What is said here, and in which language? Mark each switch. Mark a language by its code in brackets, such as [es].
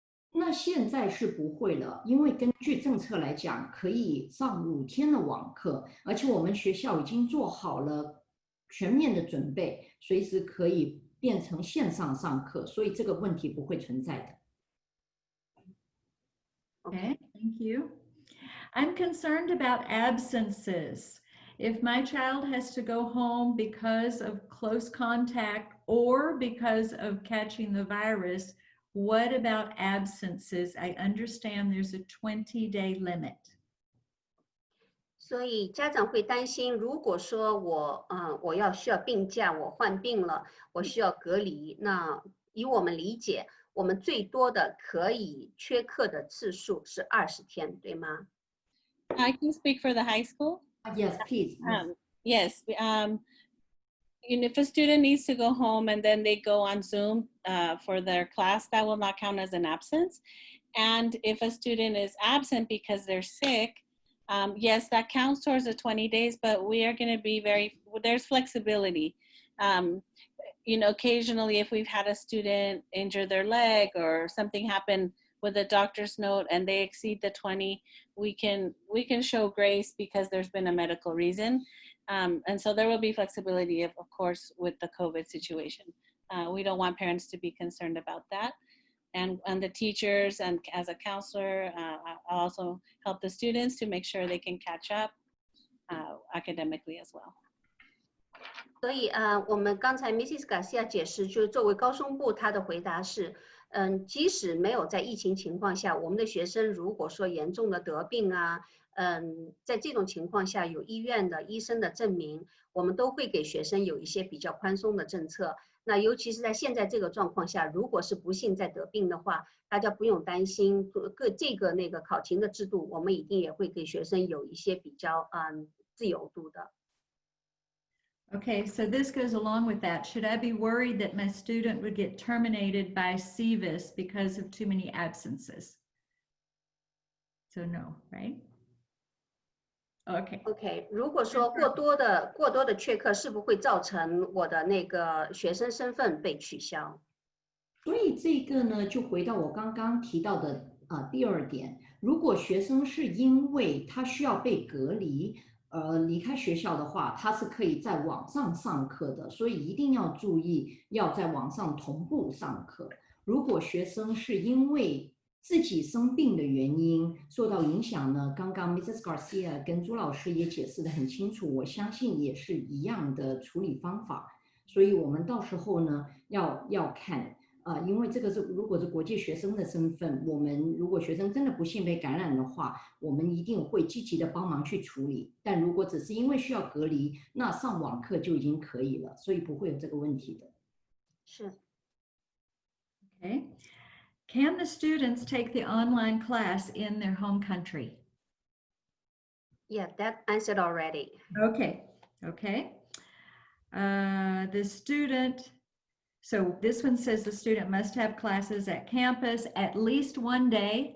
[zh] 那现在是不会了，因为根据政策来讲，可以上5天的网课，而且我们学校已经做好了全面的准备，随时可以变成线上上课，所以这个问题不会存在的。 [en] Okay, thank you. I'm concerned about absences. If my child has to go home because of close contact or because of catching the virus, what about absences? I understand there's a 20-day limit. [zh] 所以家长会担心，如果说我需要病假，我患病了，我需要隔离，那以我们理解，我们最多的可以缺课的次数是20天，对吗？ [en] I can speak for the high school. Yes, please. Yes. If a student needs to go home and then they go on Zoom for their class, that will not count as an absence. And if a student is absent because they're sick, yes, that counts towards the 20 days, but we are going to be there's flexibility. Occasionally if we've had a student injure their leg or something happen with a doctor's note and they exceed the 20, we can show grace because there's been a medical reason. And so there will be flexibility, of course, with the COVID situation. We don't want parents to be concerned about that. And the teachers and as a counselor, I'll also help the students to make sure they can catch up academically as well. [zh] 所以我们刚才 Mrs. Garcia 解释，就是作为高中部，他的回答是，即使没有在疫情情况下，我们的学生如果说严重的得病啊，在这种情况下有医院的医生的证明，我们都会给学生有一些比较宽松的政策。那尤其是在现在这个状况下，如果是不幸再得病的话，大家不用担心这个那个考勤的制度，我们一定也会给学生有一些比较自由度的。 [en] Okay, so this goes along with that. Should I be worried that my student would get terminated by CVIS because of too many absences? So no, right? Okay. [zh] OK， 如果说过多的缺课，是不是会造成我的那个学生身份被取消？所以这个呢，就回到我刚刚提到的第二点，如果学生是因为他需要被隔离离开学校的话，他是可以在网上上课的，所以一定要注意要在网上同步上课。如果学生是因为自己生病的原因受到影响呢，刚刚 Mrs. Garcia 跟朱老师也解释得很清楚，我相信也是一样的处理方法，所以我们到时候呢要看因为这个如果是国际学生的身份，我们如果学生真的不幸被感染的话，我们一定会积极的帮忙去处理，但如果只是因为需要隔离，那上网课就已经可以了，所以不会有这个问题的。是。 [en] Okay. Can the students take the online class in their home country? Yeah, that answered already. Okay, okay. The student, so this one says the student must have classes at campus at least one day.